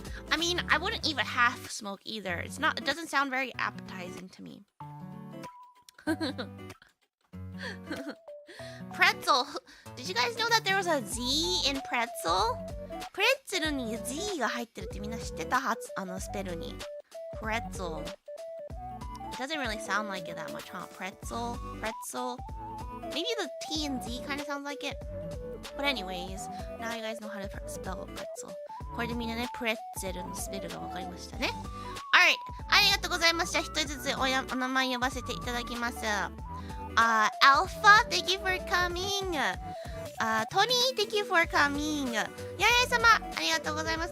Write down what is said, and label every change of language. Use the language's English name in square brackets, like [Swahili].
[English] I mean, I wouldn't even half smoke either. It doesn't sound very appetizing to me. Pretzel. Did you guys know that there was a Z in pretzel? [Japanese] プレッツェルに Z が入ってるってみんな知ってたはず、スペルに。 [English] Pretzel. It doesn't really sound like it that much, huh? Pretzel. Maybe the T and Z kind of sounds like it. But anyways, now you guys know how to spell pretzel. [Japanese] これでみんなね、プレッツェルのスペルが分かりましたね。Alright, ありがとうございました。一人ずつお名前呼ばせていただきます。 [English] Alpha, thank you for coming. Tony, thank you for coming. [Japanese] ややい様、ありがとうございます。